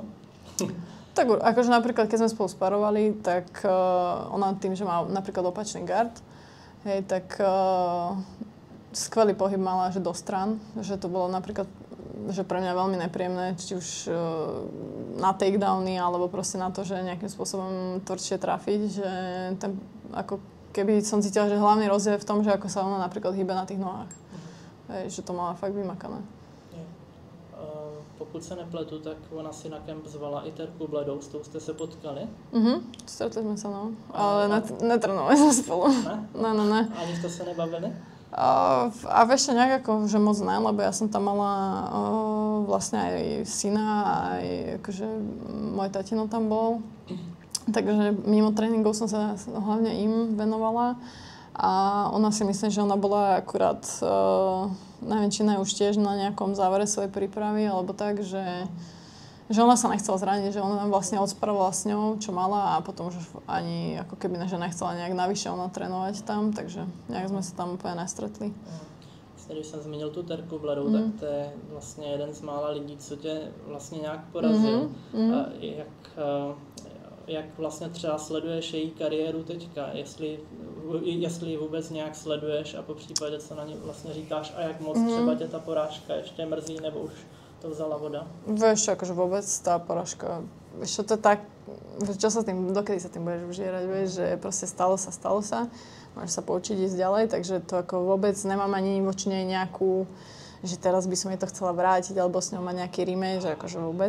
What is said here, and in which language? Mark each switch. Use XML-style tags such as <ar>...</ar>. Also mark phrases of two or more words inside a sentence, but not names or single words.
<sk>Tak akože napríklad, keď sme spolu sparovali, tak ona tým, že má napríklad opačný gard, hej, tak skvelý pohyb mala, že do stran, že to bolo napríklad, že pre mňa veľmi nepríjemné, či už na takedowny, alebo proste na to, že nejakým spôsobom tvrdšie trafiť, že ten, ako keby som cítila, že hlavný rozdiel je v tom, že ako sa ona napríklad hýbe na tých nohách. Hej, že to mala fakt vymakané.</sk> <cs>Pokud se nepletu, tak ona si na kemp zvala i Terku Bledou, s tou jste se potkali?</cs> <sk>Stretli sme sa, no. Ale netrenovali sme spolu.</sk> <cs>Ne.</cs> <sk>Ani ste sa nebavili? A ešte nejak ako, že</sk> <cs>moc ne,</cs> <sk>lebo ja som tam mala vlastne aj syna, aj akože môj tatino tam bol. Takže mimo tréningov som sa hlavne im venovala. A ona si myslím, že ona bola akurát, neviem, či už tiež na nejakom závere svojej prípravy, alebo tak, že ona sa nechcela zraniť, že ona vlastne odspravila s ňou, čo mala a potom už ani ako keby, že nechcela nejak navyše ona trénovať tam, takže nejak sme sa tam úplne nestretli.</sk> <cs>Když jsem zmínil tu Terku Bledou, tak to je vlastně jeden z mála lidí, co tě vlastně nějak porazil. Jak vlastně třeba sleduješ její kariéru teďka, jestli ji vůbec nějak sleduješ a po případě co na ní vlastně říkáš a jak moc třeba tě ta porážka ještě mrzí, nebo už to vzala voda?</cs> <sk>Vieš, akože vôbec tá porážka, vieš, čo to je tak, čo sa tým, dokedy sa tým budeš užierať, vieš, že proste stalo sa, môžeš sa poučiť ísť ďalej, takže to ako vôbec nemám ani voči nej nejakú, že teraz by som jej to chcela vrátiť alebo s ňou mať nejaký remake, že akože vôbec.</sk>